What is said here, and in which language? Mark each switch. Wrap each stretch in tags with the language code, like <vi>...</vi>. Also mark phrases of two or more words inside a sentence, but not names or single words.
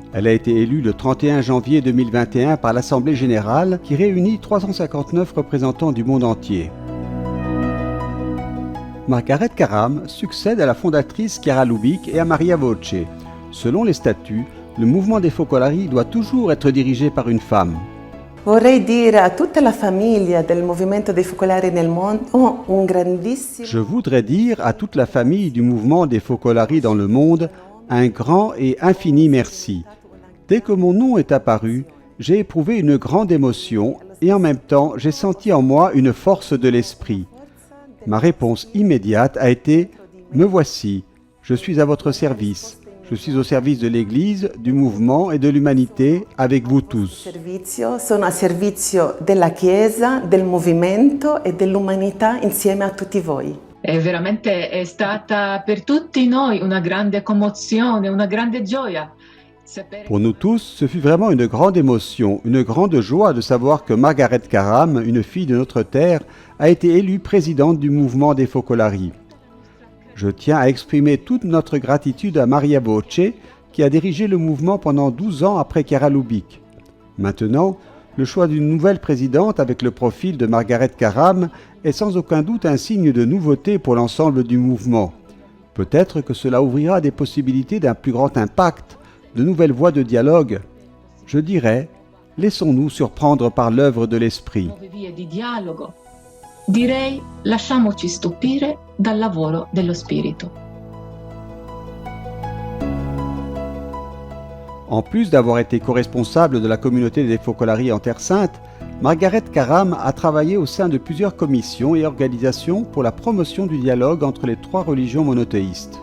<fr>Elle a été élue le 31 janvier 2021 par l'Assemblée générale, qui réunit 359 représentants du monde entier. Margaret Karam succède à la fondatrice Chiara Lubich et à Maria Voce. Selon les statuts, le mouvement des Focolari doit toujours être dirigé par une femme.</fr> <it>Vorrei dire a tutta la famiglia del movimento dei Focolari nel mondo un grandissimo.</it> <fr>Je voudrais dire à toute la famille du mouvement des Focolari dans le monde un grand et infini merci. Dès que mon nom est apparu, j'ai éprouvé une grande émotion et en même temps j'ai senti en moi une force de l'esprit. Ma réponse immédiate a été « Me voici, je suis à votre service. Je suis au service de l'Église, du mouvement et de l'humanité avec vous tous.</fr> <it>Sono a servizio della Chiesa, del movimento e dell'umanità insieme a tutti voi. È stata per tutti noi una grande commozione, una grande gioia.</it> <fr>Pour nous tous, ce fut vraiment une grande émotion, une grande joie de savoir que Margaret Karam, une fille de notre terre, a été élue présidente du mouvement des Focolari. Je tiens à exprimer toute notre gratitude à Maria Voce, qui a dirigé le mouvement pendant 12 ans après Chiara Lubich. Maintenant, le choix d'une nouvelle présidente avec le profil de Margaret Karam est sans aucun doute un signe de nouveauté pour l'ensemble du mouvement. Peut-être que cela ouvrira des possibilités d'un plus grand impact, de nouvelles voies de dialogue. Je dirais, laissons-nous surprendre par l'œuvre de l'Esprit.</fr> <it>Direi, lasciamoci stupire dal lavoro dello Spirito.</it> <fr>En plus d'avoir été co-responsable de la communauté des Focolari en Terre Sainte, Margaret Karam a travaillé au sein de plusieurs commissions et organisations pour la promotion du dialogue entre les trois religions monothéistes.</fr>